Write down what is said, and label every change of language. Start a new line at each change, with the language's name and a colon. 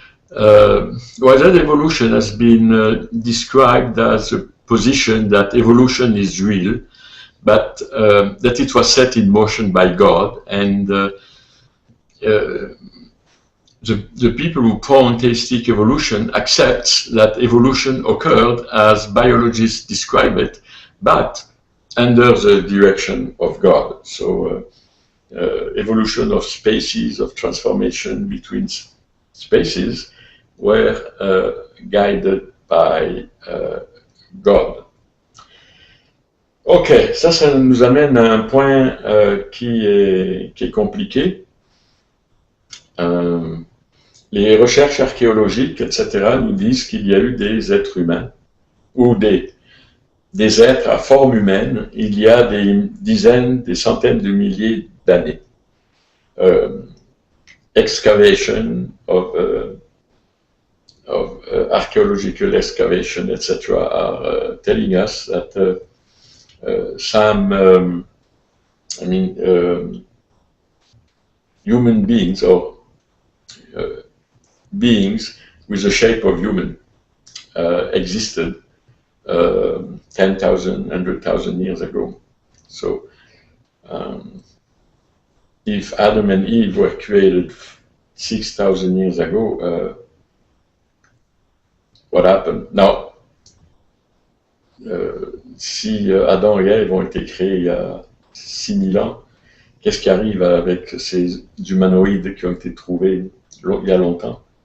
English: That evolution has been described as a position that evolution is real, but that it was set in motion by God, and the people who point theistic evolution accept that evolution occurred as biologists describe it, but under the direction of God. So evolution of species, of transformation between species, were guided by God.
French: Ok, ça nous amène à un point qui est compliqué. Les recherches archéologiques, etc., nous disent qu'il y a eu des êtres humains, ou des êtres à forme humaine, il y a des dizaines, des centaines de milliers d'années.
English: Excavation of archaeological excavation, etc., are telling us that some, human beings or beings with the shape of human existed 10,000, 100,000 years ago. So, if Adam and Eve were created 6,000 years ago, what happened?
French: Now, si Adam et Ève ont été créés il y a 6000 ans, qu'est-ce qui arrive avec ces humanoïdes qui ont été trouvés il y a longtemps?